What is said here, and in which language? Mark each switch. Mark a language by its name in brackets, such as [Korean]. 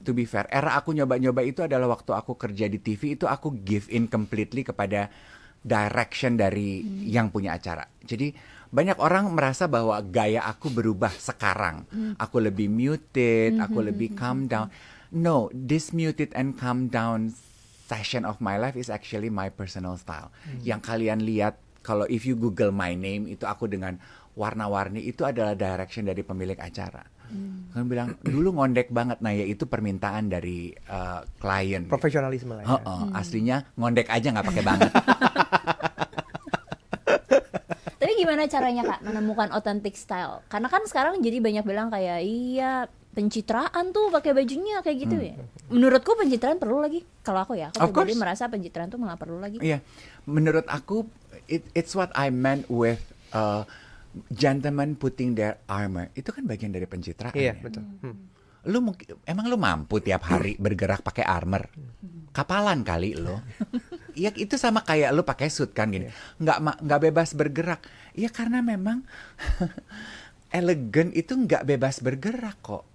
[English] To be fair, [Indonesian] era aku nyoba-nyoba itu adalah waktu aku kerja di TV, itu aku [English] give in completely [Indonesian] kepada direction dari yang punya acara. Jadi banyak orang merasa bahwa gaya aku berubah sekarang. Aku lebih muted, aku lebih calm down. [English] No, this muted and calm down session of my life is actually my personal style. [Indonesian] Yang kalian lihat, kalau [English] if you Google my name, [Indonesian] itu aku dengan warna-warni, itu adalah direction dari pemilik acara. Kalian bilang, dulu ngondek banget. Nah ya itu permintaan dari klien. Profesionalisme lah ya. Aslinya ngondek aja nggak pakai banget. Tapi gimana caranya Kak menemukan [English] authentic style? [Indonesian] Karena kan sekarang jadi banyak bilang kayak iya pencitraan tuh pakai bajunya kayak gitu ya. Menurutku pencitraan perlu lagi. Kalau aku ya, aku pribadi merasa pencitraan tuh nggak perlu lagi. Iya, menurut aku [English] it's what I meant with gentlemen putting their armor. [Indonesian] Itu kan bagian dari pencitraan. Iya, ya? betul. Emang lu mampu tiap hari bergerak pakai armor? Kapalan kali lo. Iya, itu sama kayak lu pakai suit kan gini. Nggak bebas bergerak. Iya, karena memang elegan itu nggak bebas bergerak kok.